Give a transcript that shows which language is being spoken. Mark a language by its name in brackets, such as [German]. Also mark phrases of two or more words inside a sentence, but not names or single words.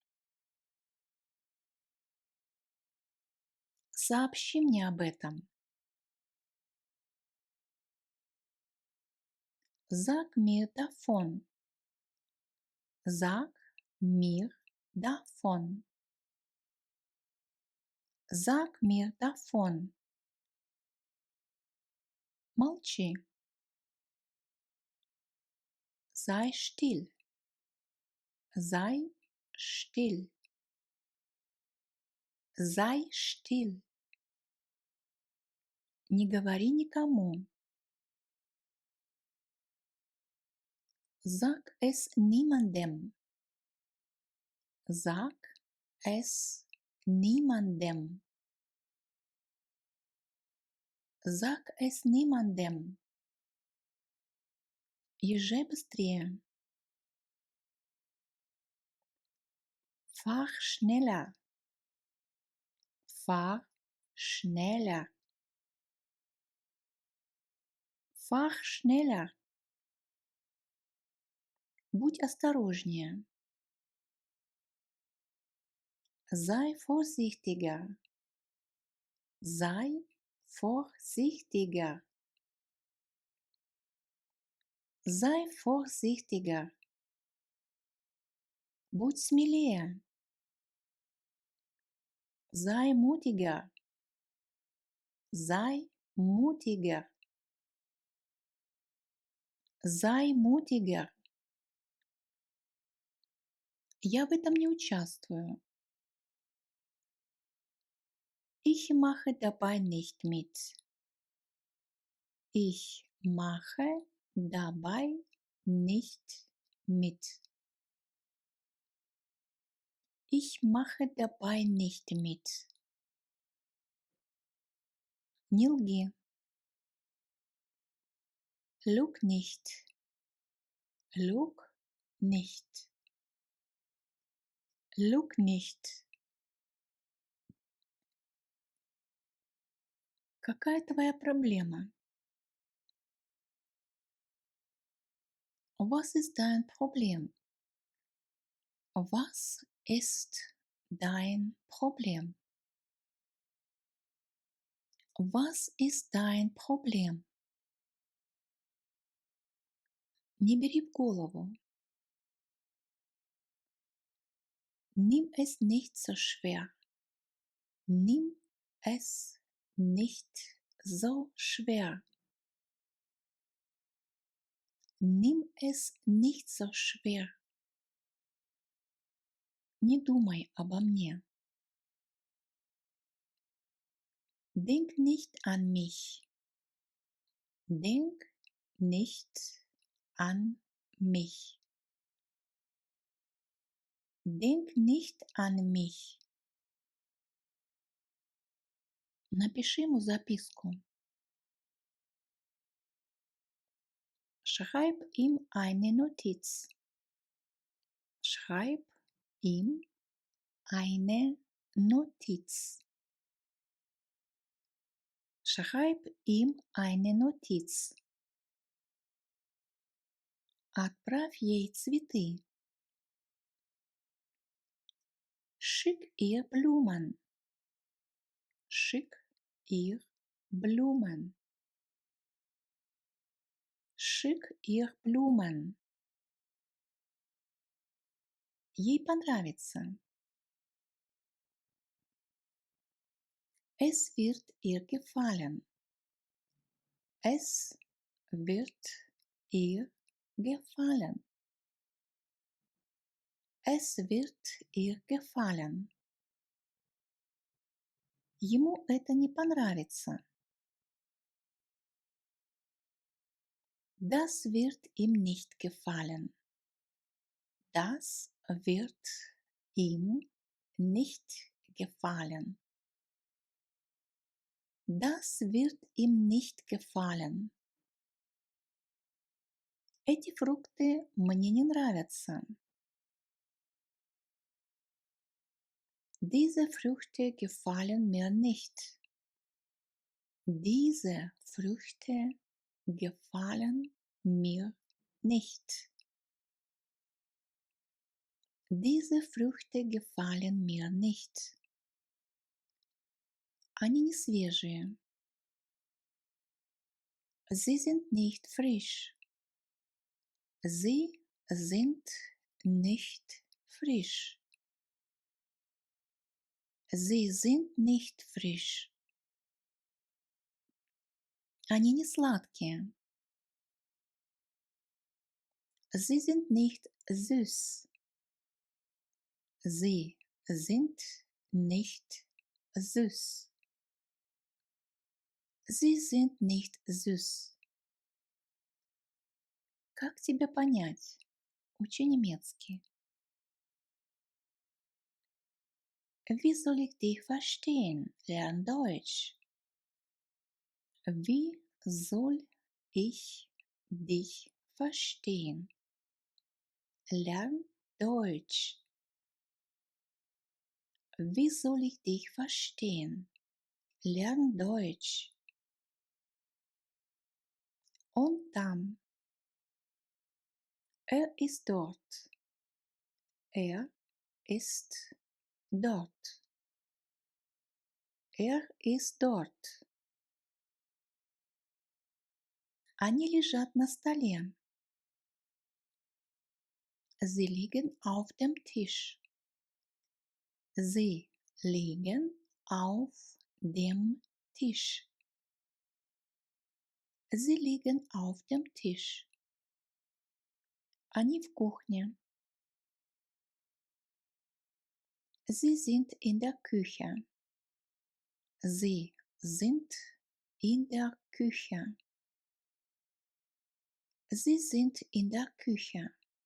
[Russian] Сообщи мне об этом. [German] Sag mir davon. Sag mir davon. Sag mir davon. Молчи. Sei still. Sei still. Sei still. [Russian] Не говори никому. [German] Sag es niemandem. Sag es niemandem. Sag es niemandem. [Russian] Езжай быстрее. [German] Fahr schneller. Fahr schneller. Fahr schneller. [Russian] Будь осторожнее. [German] Sei vorsichtiger. Sei vorsichtiger. Sei vorsichtiger. [Russian] Будь смелее. [German] Sei mutiger. Sei mutiger. Sei mutiger. [Russian] Я в этом не участвую. [German] Ich mache dabei nicht mit. Ich mache dabei nicht mit. Ich mache dabei nicht mit. [Russian] Не лги. [German] Lüg nicht. Lüg nicht. Lüg nicht. [Russian] Какая твоя проблема? [German] Was ist dein Problem? Was ist dein Problem? Was ist dein Problem? [Russian] Не бери в голову. [German] Nimm es nicht so schwer. Nimm es nicht so schwer. Nimm es nicht so schwer. [Russian] Не думай обо мне. [German] Denk nicht an mich. Denk nicht an mich. Denk nicht an mich. [Russian] Напиши ему записку. [German] Schreib ihm eine Notiz. Schreib ihm eine Notiz. Schreib ihm eine Notiz. [Russian] Отправь ей цветы. [German] Schick ihr Blumen. Schick ihr Blumen. Schick ihr Blumen. [Russian] Ей понравится. [German] Es wird ihr gefallen. Es wird ihr gefallen. Es wird ihr gefallen. [Russian] Ему это не понравится. [German] Das wird ihm nicht gefallen. Das wird ihm nicht gefallen. Das wird ihm nicht gefallen. [Russian] Эти фрукты мне не нравятся. [German] Diese Früchte gefallen mir nicht. Diese Früchte gefallen mir nicht. Diese Früchte gefallen mir nicht. [Russian] Они не свежие. [German] Sie sind nicht frisch. Sie sind nicht frisch. Sie sind nicht frisch. [Russian] Они не сладкие. [German] Sie sind nicht süß. Sie sind nicht süß. Sie sind nicht süß. [Russian] Как тебя понять? Учи немецкий. [German] Wie soll ich dich verstehen? Lern Deutsch. Wie soll ich dich verstehen? Lern Deutsch. Wie soll ich dich verstehen? Lern Deutsch. Und dann. Er ist dort. Er ist dort. Er ist dort. [Russian] Они лежат на столе. [German] Sie liegen auf dem Tisch. Sie liegen auf dem Tisch. Sie liegen auf dem Tisch. [Russian] Они в кухне. [German] Sie sind in der Küche. Sie sind in der Küche. Sie sind in der Küche.